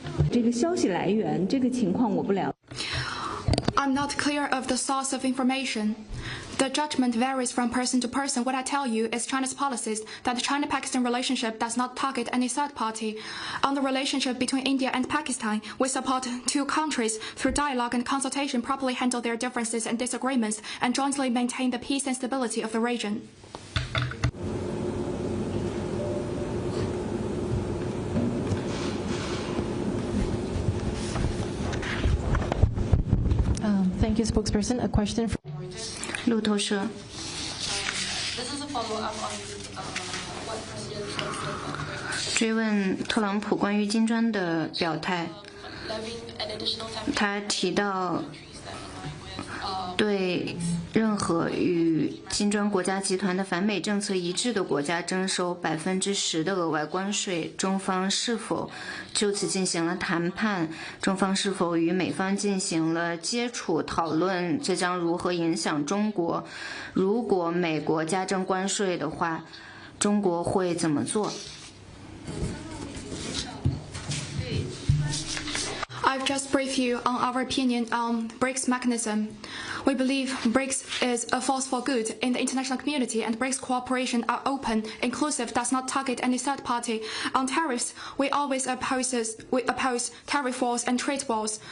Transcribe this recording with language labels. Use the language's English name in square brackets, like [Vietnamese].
[Chinese] 这个消息来源，这个情况我不了解。 [English] I'm not clear of the source of information. The judgment varies from person to person. What I tell you is China's policies that the China-Pakistan relationship does not target any third party. On the relationship between India and Pakistan, we support two countries through dialogue and consultation, properly handle their differences and disagreements, and jointly maintain the peace and stability of the region. Thank you, spokesperson. A question from [Chinese] 路透社。 [English] This is a follow-up on what President Trump said. [Chinese] 追问特朗普关于金砖的表态，他提到对任何与金砖国家集团的反美政策一致的国家征收10%的额外关税，中方是否就此进行了谈判？中方是否与美方进行了接触讨论？这将如何影响中国？如果美国加征关税的话，中国会怎么做？ [English] I've just briefed you on our opinion on BRICS mechanism. We believe BRICS is a force for good in the international community, and BRICS cooperation are open, inclusive, does not target any third party. On tariffs, we always oppose tariff wars and trade wars.